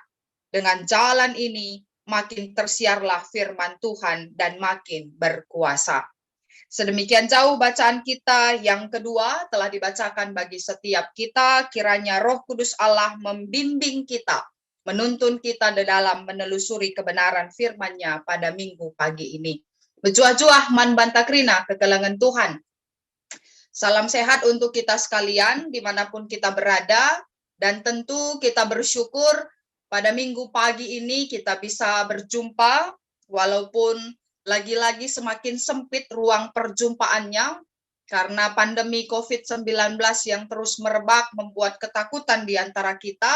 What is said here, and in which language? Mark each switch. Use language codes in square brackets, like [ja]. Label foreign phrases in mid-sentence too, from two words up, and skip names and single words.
[id] Dengan jalan ini makin tersiarlah firman Tuhan dan makin berkuasa. Sedemikian jauh bacaan kita yang kedua telah dibacakan bagi setiap kita. Kiranya Roh Kudus Allah membimbing kita, menuntun kita di dalam menelusuri kebenaran firman-Nya pada minggu pagi ini. [btx] Bejuah-juah man bantakrina kekelangan Tuhan. [id] Salam sehat untuk kita sekalian dimanapun kita berada, dan tentu kita bersyukur pada minggu pagi ini kita bisa berjumpa walaupun lagi-lagi semakin sempit ruang perjumpaannya karena pandemi COVID-19 yang terus merebak membuat ketakutan di antara kita.